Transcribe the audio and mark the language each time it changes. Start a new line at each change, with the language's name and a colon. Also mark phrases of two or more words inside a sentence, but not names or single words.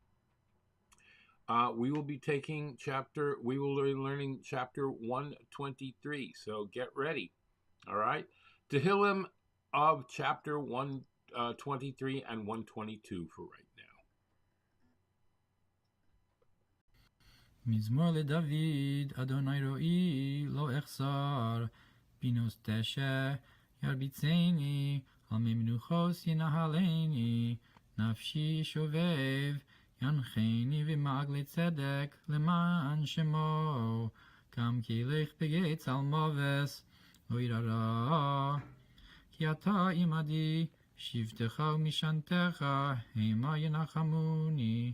English: We will be learning chapter 123, so get ready. All right? Tehillim of chapter 123 and 122 for right now.
Hebrew: מזמור לדוד, ה' רועי לא אחסר, בנאות דשא, ירביצני, על מנוחות ינהלני, נפשי שובב, ינחני במעגלי צדק, למען שמו, גם כי לך בגיא צלמובס, אוי רע. כי אתה עמדי, שבטך ומשענתך, המה ינחמוני.